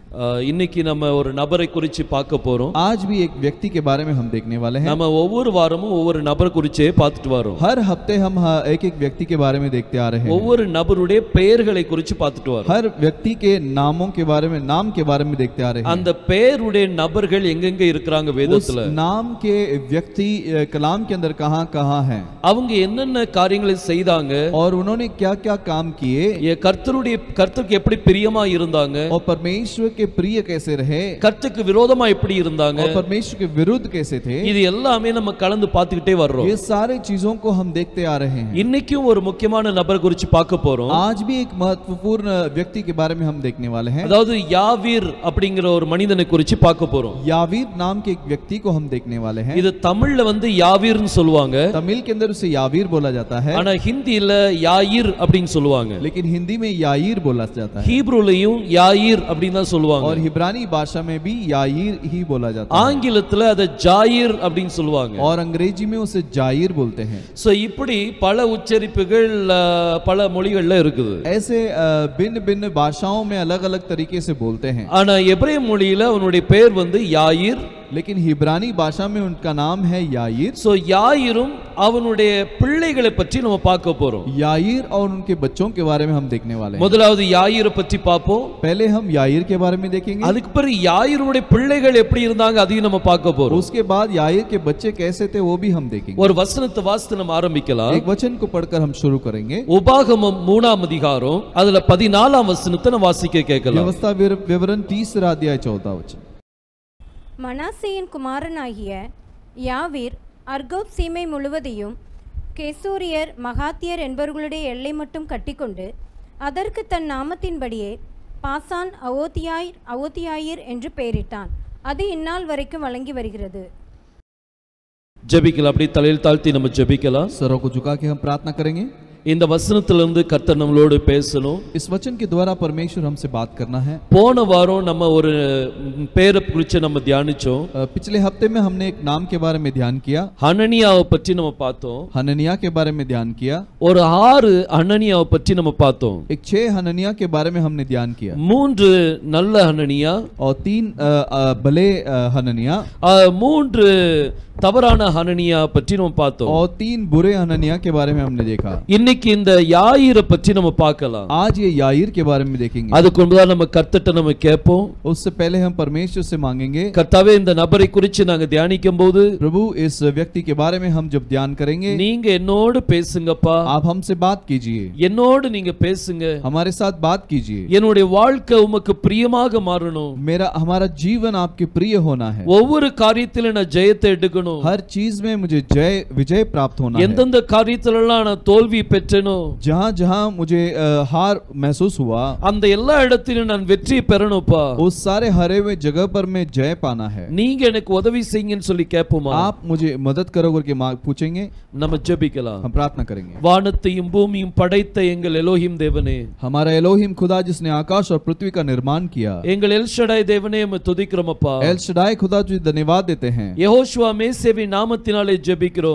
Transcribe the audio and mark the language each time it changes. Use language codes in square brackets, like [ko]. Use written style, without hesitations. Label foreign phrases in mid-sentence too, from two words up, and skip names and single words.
[ta] இன்னைக்கு நம்ம ஒரு நபரை குறித்து பார்க்க போறோம். [hi] आज भी एक व्यक्ति के बारे में हम देखने वाले हैं. [ta] நம்ம ஒவ்வொரு வாரமும் ஒவ்வொரு நபர் குறிச்சே பார்த்துட்டு வரோம். [hi] हर हफ्ते हम एक एक व्यक्ति के बारे में देखते आ रहे हैं. [ta] ஒவ்வொரு நபருடைய பெயர்களை குறித்து பார்த்துட்டு வரோம். [hi] हर व्यक्ति के नामों के बारे में नाम के बारे में देखते आ रहे हैं. [ta] அந்த பெயருடைய நபர்கள் எங்கெங்க இருக்காங்க வேதத்துல? [hi] नाम के व्यक्ति कलाम के अंदर कहां-कहां हैं? [ta] அவங்க என்னென்ன காரியங்களை செய்தாங்க? [hi] और उन्होंने क्या-क्या काम किए? [ta] கர்த்தருக்கு எப்படி பிரியமா இருந்தாங்க? [hi] और परमेश्वर के प्रिय कैसे रहे? [ta] கர்த்தருக்கு விரோதமா எப்படி இருந்தாங்க? [hi] और परमेश्वर के विरुद्ध कैसे थे? [ta] இது எல்லாமே நம்ம கலந்து பார்த்துக்கிட்டே வர்றோம். [hi] ये सारे चीजों को हम देखते आ रहे हैं. [ta] இன்னைக்கும் ஒரு முக்கியமான நபர் குறித்து பார்க்க போறோம். [hi] आज भी एक महत्वपूर्ण व्यक्ति के बारे में हम देखने वाले हैं. [ta] அதாவது யாவீர் அப்படிங்கிற ஒரு மனிதனை குறித்து பார்க்க போறோம். [hi] यावीर नाम के एक व्यक्ति को हम देखने वाले हैं. [ta] இது தமிழ்ல வந்து யாவீர்னு சொல்லுவாங்க. [hi] तमिल के अंदर उसे यावीर बोला जाता है. [ta] ஆனா ஹிந்தியில யாயிர் அப்படினு சொல்லுவாங்க. [hi] लेकिन हिंदी में याईर बोला जाता है. [ta] ஹீப்ரூலயும் யாயிர் அப்படினு தான் சொல்லுவாங்க. [hi] और इब्रानी भाषा में भी याईर ही बोला जाता है. [ta] ஆங்கிலத்துல அத ஜாயிர் அப்படினு சொல்லுவாங்க. [hi] और अंग्रेजी में उसे जायिर बोलते हैं. [ta] சோ இப்படி பல உச்சரிப்புகள் பல மொழிகள்ல இருக்குது. [hi] ऐसे भिन्न-भिन्न भाषाओं में अलग-अलग तरीके से बोलते हैं. [ta] ஆனா எபிரேய மொழியில அவனுடைய பெயர் வந்து யாயிர். [hi] लेकिन हिब्रानी भाषा में उनका नाम है याईर. [ta] சோ யாயிரும் அவனுடைய பிள்ளைகளை பற்றி நம்ம பார்க்க போறோம். [hi] याईर और उनके बच्चों के बारे में हम देखने वाले हैं. [ta] முதலாவது யாயிரை பற்றி பார்ப்போம். [hi] पहले हम याईर के बारे में देखेंगे. [ta] அதுக்கு பிறகு யாயிரோட பிள்ளைகள் எப்படி இருந்தாங்க அதையும் நம்ம பார்க்க போறோம். [hi] उसके बाद याईर के बच्चे कैसे थे वो भी हम देखेंगे. [ta] ஒரு வசனத்தை வாசித்து நம்ம ஆரம்பிக்கலாம். [hi] एक वचन को पढ़कर हम शुरू करेंगे. [ta] உபாகமம் 3ஆம் அதிகாரம் அதுல 14ஆம் வசனத்தை நம்ம வாசிக்க கேட்கலாம். [hi] व्यवस्था विवरण 3 अध्याय 14 वचन. [ta] மனாசேயின் குமாரனாகிய யாவீர் அர்கோப் சீமை முழுவதையும் கெசூரியர் மகாத்தியர் என்பவர்களுடைய எல்லை மட்டும் கட்டிக்கொண்டு அதற்கு தன் நாமத்தின்படியே பாசான் அவோத்தியாயிர் என்று பெயரிட்டான். அது இந்நாள் வரைக்கும் வழங்கி வருகிறது. ஜெபிக்கலாம். அப்படி தலையில் தாழ்த்தி நம்ம ஜெபிக்கலாம். [hi] सरों को झुका के हम प्रार्थना करेंगे. [ta] இந்த வசனத்திலிருந்து கர்த்தர் நம்மளோடு பேசணும். [hi] इस वचन के द्वारा परमेश्वर हमसे बात करना है. [ta] போன வாரம் நம்ம ஒரு பேரை குறித்து நம்ம தியானிச்சோம். [hi] पिछले हफ्ते में हमने एक नाम के बारे में ध्यान किया. [ta] ஹனனியாவை பற்றி நம்ம பார்த்தோம். [hi] हननिया के बारे में ध्यान किया. [ta] ஒரு 6 ஹனனியாவை பற்றி நம்ம பார்த்தோம். [hi] एक 6 हननिया के बारे में हमने ध्यान किया. [ta] 3 நல்ல ஹனனியா [hi] और 3 भले हननिया. [ta] 3 தவறான ஹனனியா பற்றி நம்ம பார்த்தோம். [hi] और 3 बुरे हननिया के बारे में हमने देखा. [ta] இன்னைக்கு இந்த யாயிரை பற்றி நம்ம பார்க்கலாம். [hi] आज ये याईर के बारे में देखेंगे. [ta] அதுக்கு முன்பா நம்ம கர்த்தர்ட்ட நம்ம கேட்போம். [hi] उससे पहले हम परमेश्वर से मांगेंगे. [ta] கர்த்தாவே இந்த நபரை குறித்து நாங்க தியானிக்கும்போது [hi] प्रभु इस व्यक्ति के बारे में हम जब ध्यान करेंगे [ta] நீங்க என்னோடு பேசுங்கப்பா. [hi] आप हमसे बात कीजिए. [ta] என்னோடு நீங்க பேசுங்க. [hi] हमारे साथ बात कीजिए. [ta] என்னுடைய வாழ்க்கை உமக்கு பிரியமாக மாறணும். [hi] हमारा जीवन आपके प्रिय होना है. [ta] ஒவ்வொரு காரியத்திலும் நான் ஜெயத்தை எடுக்கணும். [hi] हर चीज में मुझे विजय प्राप्त होना है. [ta] எந்தெந்த காரியத்திலெல்லாம் நான் தோல்வி பெற்றேனோ [hi] जहां मुझे हार महसूस हुआ [ta] அந்த எல்லா இடத்திலும் நான் வெற்றி பெறணும்ப்பா. [hi] उस सारे हरे हुए जगह पर मैं जय पाना है. [ta] நீங்க எனக்கு உதவி செய்யுங்கன்னு சொல்லி கேட்போமா? [hi] आप मुझे मदद करो करके पूछेंगे. [ta] நம்ம ஜெபிக்கலாம். [hi] हम प्रार्थना करेंगे. [ta] வானத்தையும் பூமியும் படைத்த எங்கள் எலோஹிம் தேவனே, [hi] हमारा एलोहिम खुदा जिसने आकाश और पृथ्वी का निर्माण किया, [ta] எங்கள் எல்ஷடாய் தேவனே உம்மை துதிக்கிறோம்ப்பா. [hi] एल शडाई खुदा तुझे धन्यवाद देते हैं. [ta] யெகோஷுவா மேசேவின் நாமத்தினாலே ஜெபிக்கிறோம்.